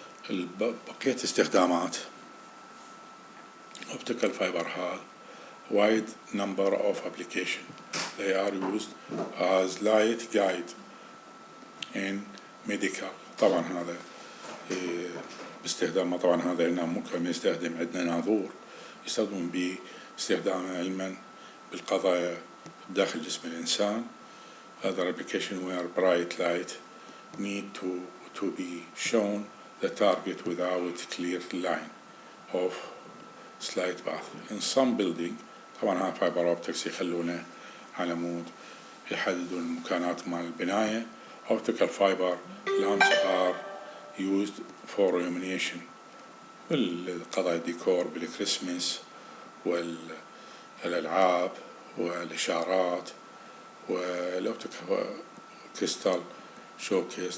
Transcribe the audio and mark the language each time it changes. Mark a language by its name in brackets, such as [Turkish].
[Arabic] بقية استخدامات [English] optical fiber has wide number of application. They are used as light guide in medical. [Arabic] طبعا هذا باستخدام طبعا هذا هنا ممكن يستخدم عندنا ناظور يستخدمون به استخدامه علما بالقضايا داخل جسم الإنسان. [English] Other application where bright light need to be shown the target without clear line of slight path. In some building [Arabic] طبعا ها fiber optics يخلونه على مود يحددون المكانات مال البناية. [English] Optical fiber lamps are used for illumination [Arabic] والقضايا ديكور بالكريسماس والألعاب والإشارات والأوبتيكال كريستال شوكيس.